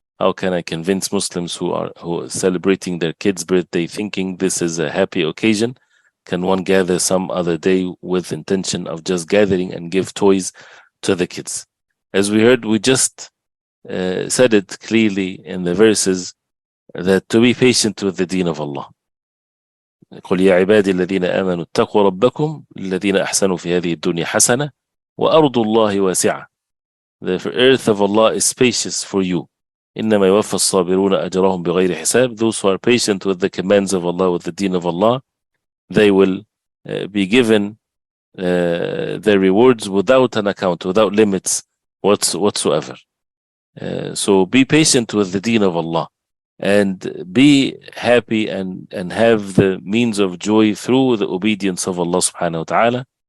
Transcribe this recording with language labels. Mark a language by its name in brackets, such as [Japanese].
[English] How can I convince Muslims who are celebrating their kid's birthday thinking this is a happy occasion? Can one gather some other day with intention of just gathering and give toys to the kids? As we heard, we just said it clearly in the verses that to be patient with the deen of Allah. [Arabic] قل يا عبادي الذين آمنوا اتقوا ربكم الذين أحسنوا في هذه الدنيا حسنة وأرض الله واسعة. [English] The earth of Allah is spacious for you. [Arabic] إنما يوفى الصابرون أجرهم بغير حساب. [English] Those who are patient with the commands of Allah, with the deen of Allah, they will be given their rewards without an account, without limits whatsoever. So be patient with the deen of Allah and be happy and have the means of joy through the obedience of Allah subhanahu wa ta'ala.